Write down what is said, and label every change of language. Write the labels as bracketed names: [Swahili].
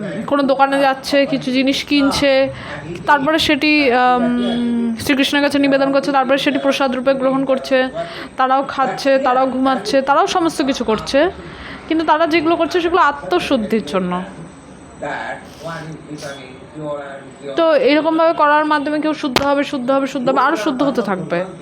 [Bangla] কোনো দোকানে যাচ্ছে, কিছু জিনিস কিনছে, তারপরে সেটি শ্রীকৃষ্ণের কাছে নিবেদন করছে, তারপরে সেটি প্রসাদ রূপে গ্রহণ করছে, তারাও খাচ্ছে, তারাও ঘুমাচ্ছে, তারাও সমস্ত কিছু করছে, কিন্তু তারা যেগুলো করছে সেগুলো আত্মশুদ্ধির জন্য। [English] that one is becoming pure and pure. [Bangla] তো এরকমভাবে করার মাধ্যমে কেউ শুদ্ধ হবে, শুদ্ধ হবে, শুদ্ধ হবে, আরও শুদ্ধ হতে থাকবে।